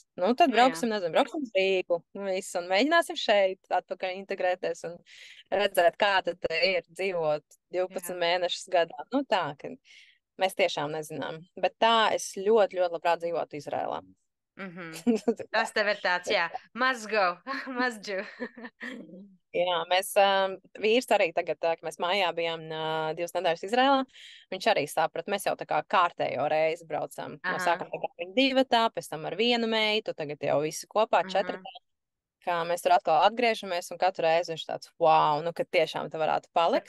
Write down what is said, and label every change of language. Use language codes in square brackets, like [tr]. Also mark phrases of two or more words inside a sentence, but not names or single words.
[lv] Nu, tad brauksim uz Rīgu, visu, un mēģināsim šeit atpakaļ integrēties un redzēt, kā tad ir dzīvot 12 mēnešus gadā. Nu, tā, ka mēs tiešām nezinām. Bet tā es ļoti, ļoti labprāt dzīvotu Izrēlā. Tas tev ir tāds, jā, [en] must go, must do. [lv] Jā, mēs vīrs arī tagad, kad mēs mājā bijām 2 nedēļas Izrēlā, viņš arī saprata, mēs jau tā kā kārtējo reizi braucam. No sākuma tā kā viņa 2, pēc tam ar 1 meitu, tagad jau visi kopā 4. Kā mēs tur atkal atgriežamies, un katru reizi viņš tāds, wow, nu, ka tiešām te varētu palikt.